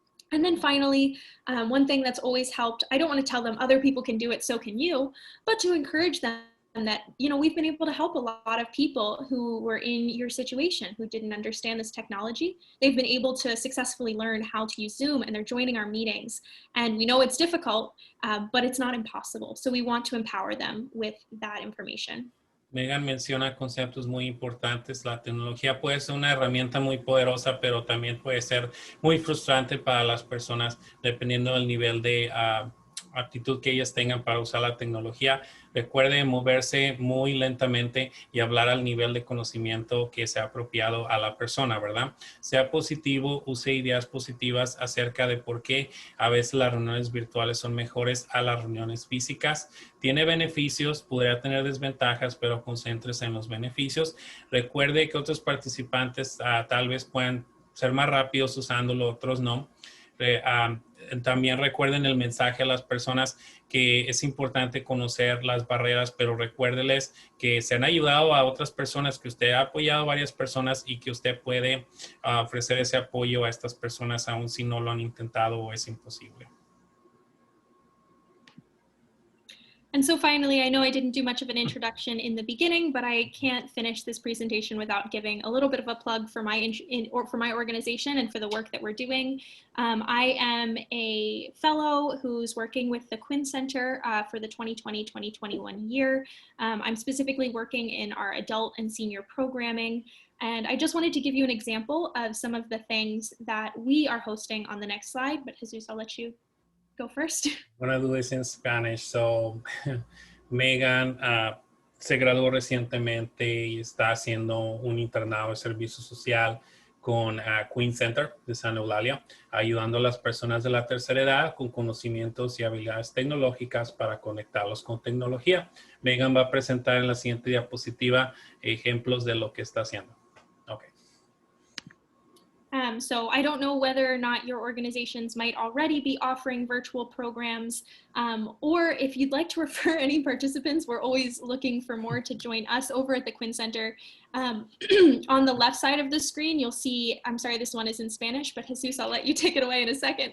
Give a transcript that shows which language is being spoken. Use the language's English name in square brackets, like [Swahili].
[English] And then finally, one thing that's always helped, I don't want to tell them other people can do it, so can you, but to encourage them that, you know, we've been able to help a lot of people who were in your situation, who didn't understand this technology. They've been able to successfully learn how to use Zoom, and they're joining our meetings. And we know it's difficult, but it's not impossible. So we want to empower them with that information. [Spanish] Megan menciona conceptos muy importantes. La tecnología puede ser una herramienta muy poderosa, pero también puede ser muy frustrante para las personas dependiendo del nivel de actitud que ellas tengan para usar la tecnología. Recuerde moverse muy lentamente y hablar al nivel de conocimiento que sea apropiado a la persona, ¿verdad? Sea positivo, use ideas positivas acerca de por qué a veces las reuniones virtuales son mejores a las reuniones físicas. Tiene beneficios, podría tener desventajas, pero concéntrese en los beneficios. Recuerde que otros participantes tal vez puedan ser más rápidos usándolo, otros no. También recuerden el mensaje a las personas que es importante conocer las barreras, pero recuérdeles que se han ayudado a otras personas, que usted ha apoyado a varias personas y que usted puede ofrecer ese apoyo a estas personas aun si no lo han intentado o es imposible. [English] And so finally, I know I didn't do much of an introduction in the beginning, but I can't finish this presentation without giving a little bit of a plug for my organization and for the work that we're doing. I am a fellow who's working with the Quinn Center for the 2020-2021 year. I'm specifically working in our adult and senior programming. And I just wanted to give you an example of some of the things that we are hosting on the next slide, but Jesus, I'll let you go first. I'm going to do this in Spanish. [Spanish] So, Megan se graduó recientemente y está haciendo un internado de servicio social con Quinn Center de San Eulalia, ayudando a las personas de la tercera edad con conocimientos y habilidades tecnológicas para conectarlos con tecnología. Megan va a presentar en la siguiente diapositiva ejemplos de lo que está haciendo. [English] Okay. So I don't know whether or not your organizations might already be offering virtual programs, or if you'd like to refer any participants, we're always looking for more to join us over at the Quinn Center. On the left side of the screen, you'll see, I'm sorry, this one is in Spanish, but Jesus, I'll let you take it away in a second.